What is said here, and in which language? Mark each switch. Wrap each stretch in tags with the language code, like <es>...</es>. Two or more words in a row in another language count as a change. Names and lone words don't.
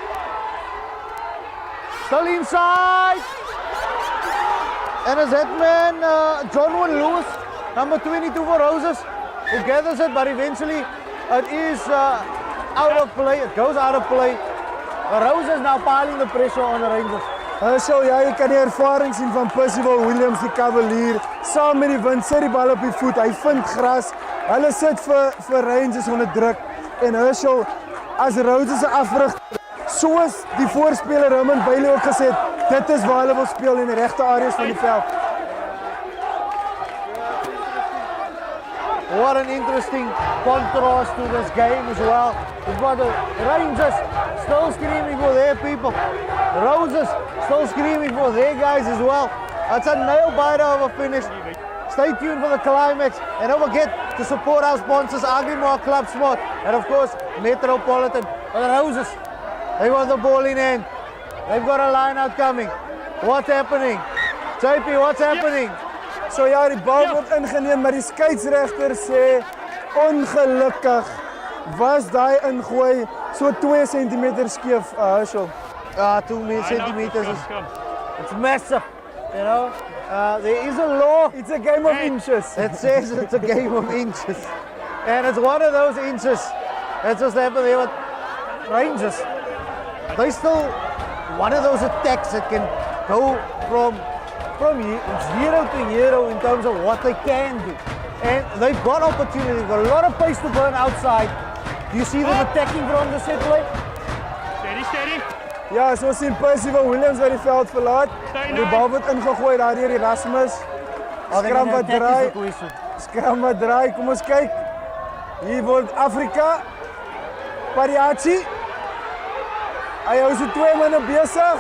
<en>Still inside. And is that man John Wynne Lewis, number 22 for Roses, who gathers it, but eventually it is out of play. It goes out of play. The Roses now piling the pressure on the Rangers.</en> <af>So ja, jy kan die ervaring sien van Percy Williams, die Cavalier, saam met die wind, sit die bal op die voet, hy vind gras, hulle sit vir Rangers onder druk, en Herschel, as Roses se afrigter, soos die voorspeler Raymond Bailey ook gesê het, dit is waar hulle wil speel in die regte areas van die veld.</af> <en>What an interesting contrast to this game as well. We've got the Rangers still screaming for their people. Roses still screaming for their guys as well. It's a nail-biter of a finish. Stay tuned for the climax. And don't forget to support our sponsors, Agrimark, Club Sport, and of course, Metropolitan. The Roses, they got the ball in hand. They've got a line out coming. What's happening? JP, what's happening?</en> <af>So ja, die bal word ingeneem, maar die skeieregter sê ongelukkig was daai ingooi so 2 centimeter skeef, Herschel.</af> <en>2 centimeters is it's massive, you know. There is a law. It's a game of inches. It says it's a game of inches, and it's one of those inches. That's just happened there with Rangers. They still one of those attacks that can go from 0 to hero in terms of what they can do. And they've got opportunity, they've got a lot of pace to burn outside. Do you see them attacking from the set play? Steady.</en> <af>Ja, so sien Percy Williams wat die veld verlaat. Die bal word ingegooi daar deur Erasmus. Skram wat draai, kom ons kyk. Hier word Afrika. Pariachi. Hy hou so 2 manne besig.</af>